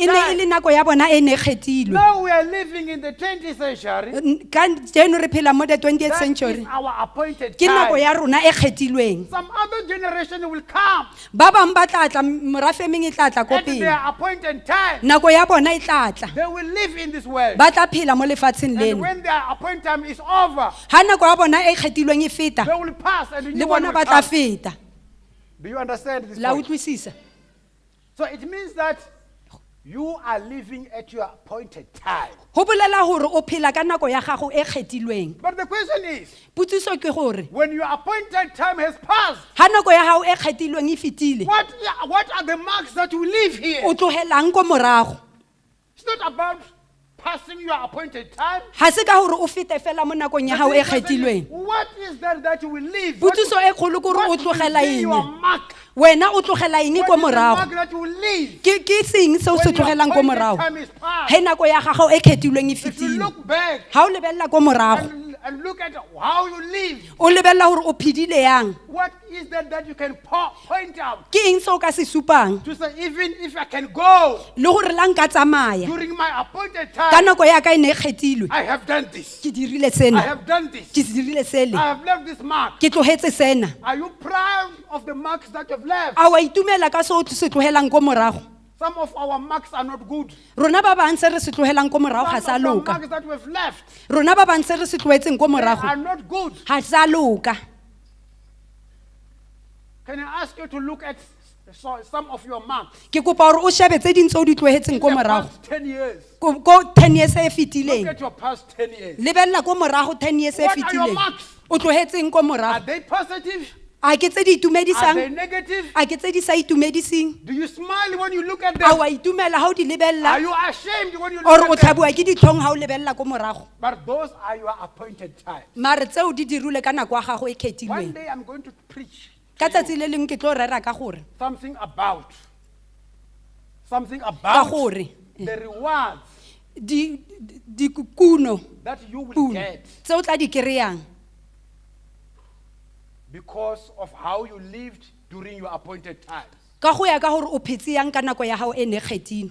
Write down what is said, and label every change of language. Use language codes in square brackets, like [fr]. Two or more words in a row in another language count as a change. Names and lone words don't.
[tn] E ne e [en] time. [tn] le nako ya bona e ne e kgethilwe. [en] Now we are living in the 20th century. [tn] Ka jeno re phela mo [en] the 20th That century. is our appointed [tn] Ke nako [en] time. [tn] ya rona e kgethilweng. [en] Some other generation will come [tn] Ba bang ba tla tla morafe e meng e tla tla ko [en] at [tn] pele. [en] their appointed time. [tn] Nako ya bona e tla tla. [en] They will live in this world. [tn] Ba tla phela mo lefatsheng [en] And [tn] leno. [en] when their appointed time is over, [tn] Ha nako ya bona e kgethilweng e feta, [en] they will pass and a new [tn] le [en] one [tn] bona [en] will [tn] ba tla [en] come. [tn] feta. [en] Do you understand this [tn] La [en] point? [tn] utlwisisa? [en] So it means that you are living at your appointed time. [tn] Ho bolela hore o phela ka nako ya gago e kgethilweng. [en] But the question is, [tn] Putsiso ke gore [en] when your appointed time has passed, [tn] ha nako ya gago e kgethilweng e fetile, [en] what are the marks that you leave here? [tn] o tlogelang ko morago. [en] It's not about passing your appointed time. [tn] Ha se ka hore o fete fela mo nakong ya gago e kgethilweng. [en] What is that you will leave? What [tn] Putsiso e kgolo ke hore o [en] will [tn] tlogela [en] be your [tn] eng? [en] mark? [tn] Wena o tlogela eng ko [en] What is the [tn] morago? [en] mark that you will leave? [tn] Ke seng se o se [en] When your [tn] tlogelang ko [en] appointed [tn] morago? [en] time is passed. [tn] He nako ya gago e kgethilweng e [en] If you [tn] fetile. [en] look back [tn] Ha o lebella ko morago, [en] and look at how you live, [tn] o lebella hore o phidile yang. [en] what is that you can point out [tn] Ke eng se o ka se supang? [en] to say, even if I can go [tn] Le hore la nka tsamaya [en] during my appointed [tn] ka [en] time, [tn] nako ya ka e ne e kgethilwe. [en] I have done this. [tn] Ke dirile [en] I [tn] sena, [en] have done this. [tn] ke dirile sele, [en] I have left this mark. [tn] ke tlogetse sena. [en] Are you proud of the marks that you have left? [tn] A wa itumela ka se o se tlogelang ko morago? [en] Some of our marks are not good. [tn] Rona ba bang se re se tlogelang ko morago ga sa [en] Some of the [tn] loka. [en] marks that we have left [tn] Rona ba bang se re se tlogetseng ko [en] they are [tn] morago [en] not good. [tn] ga sa loka. [en] Can I ask you to look at some of your marks [tn] Ke kopa hore o shebe tse ding tse o di tlogetseng [en] in [tn] ko [en] the [tn] morago. [en] past 10 years? [tn] Ko 10 years e [en] Look [tn] fetileng. [en] at your past 10 years. [tn] Lebella ko morago 10 years e [en] What are your [tn] fetileng. [en] marks? [tn] O tlogetseng ko [en] Are [tn] morago. [en] they positive? [tn] A ke tse di [en] Are they [tn] itumedisang? [en] negative? [tn] A ke tse di sa itumedising? [en] Do you smile when you look at [tn] A [en] them? [tn] wa itumela ha o di [en] Are [tn] lebella? [en] you ashamed when you [tn] Or o [en] look at them? [tn] tlhabiwa ke ditlhong ha o lebella ko morago? [en] But those are your appointed times. [tn] Mare tseo di dirile ka nako ya gago e [en] One [tn] kgethilweng. [en] day I'm going to preach [tn] Ka tsatsi le leng ke tlo rera ka gore [en] something about [tn] ka gore [en] the rewards [tn] di kuno [en] that you will [tn] kuno [en] get [tn] tse o tla di kreyang [en] because of how you lived during your appointed times. [tn] ka go ya ka gore o phetse yang ka nako ya gago e ne kgethile.